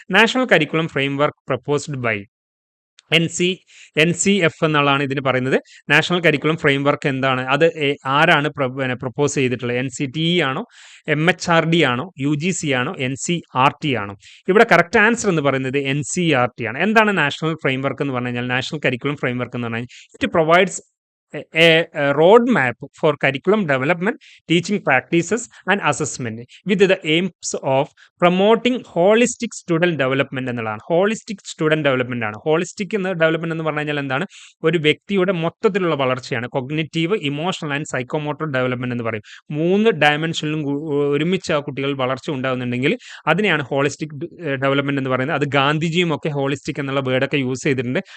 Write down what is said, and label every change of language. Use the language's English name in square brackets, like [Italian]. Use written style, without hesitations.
[English] national curriculum framework proposed by NCF [Malayalam] എന്നുള്ളതാണ് ഇതിന് പറയുന്നത്. നാഷണൽ കരിക്കുലം ഫ്രെയിംവർക്ക് എന്താണ്, അത് ആരാണ് പ്രപ്പോസ് ചെയ്തിട്ടുള്ളത്? NCTE ആണോ, MHRD ആണോ, UGC ആണോ, NCERT ആണോ? ഇവിടെ കറക്റ്റ് ആൻസർ എന്ന് പറയുന്നത് NCERT ആണ്. എന്താണ് നാഷണൽ ഫ്രെയിംവർക്ക് എന്ന് പറഞ്ഞു കഴിഞ്ഞാൽ? [English] national curriculum framework [Malayalam] എന്ന് പറഞ്ഞു കഴിഞ്ഞാൽ [English] it provides a road map for curriculum development, teaching practices and assessment with the aims of promoting holistic student development [Malayalam] എന്നുള്ളതാണ്. ഹോളിസ്റ്റിക് സ്റ്റുഡൻറ് ഡെവലപ്മെന്റ് ആണ്. ഹോളിസ്റ്റിക് എന്ന ഡെവലപ്മെന്റ് എന്ന് പറഞ്ഞു കഴിഞ്ഞാൽ എന്താണ്? ഒരു വ്യക്തിയുടെ മൊത്തത്തിലുള്ള വളർച്ചയാണ്. [English] cognitive, emotional and psychomotor development [Malayalam] എന്ന് പറയും. 3 ഡയമെൻഷനിലും ഒരുമിച്ച് ആ കുട്ടികൾ വളർച്ച ഉണ്ടാകുന്നുണ്ടെങ്കിൽ അതിനെയാണ് ഹോളിസ്റ്റിക് ഡെവലപ്മെന്റ് എന്ന് പറയുന്നത്. അത് ഗാന്ധിജിയും ഒക്കെ ഹോളിസ്റ്റിക് എന്നുള്ള വേർഡൊക്കെ യൂസ് ചെയ്തിട്ടുണ്ട്.